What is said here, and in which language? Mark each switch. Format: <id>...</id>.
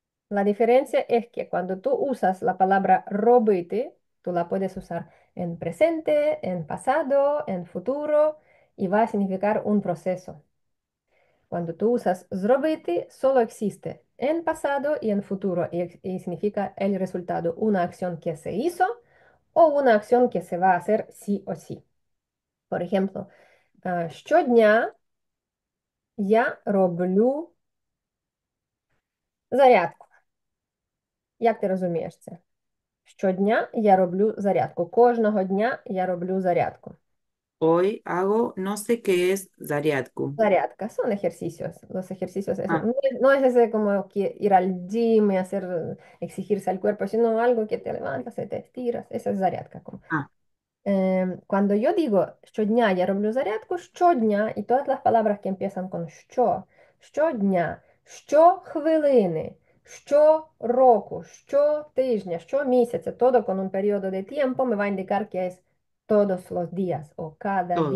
<es>La diferencia es que cuando tú usas la palabra робити, tú la puedes usar en presente, en pasado, en futuro, y va a significar un proceso. Cuando tú usas зробити, solo existe en pasado y en futuro y significa el resultado, una acción que se hizo o una acción que se va a hacer sí o sí. Por ejemplo,</es> <uk>щодня я роблю зарядку. Як ти розумієш це? Щодня я роблю зарядку. Кожного дня я роблю зарядку.</uk> <es>Hoy hago, no sé qué es Zariatku. Зарядка son ejercicios. Los ejercicios Ah, no es ese como que ir al gym y hacer, exigirse al cuerpo, sino algo que te levantas y te estiras. Esa es зарядка. ah, Cuando yo digo</es> <uk>щодня я роблю зарядку,</uk> <es>щодня, y todas las palabras que empiezan con</es> <uk>щодня, щохвилини, щороку, щотижня, щомісяця,</uk> <es>todo con un periodo de tiempo me va a indicar que es todos los días o cada</es>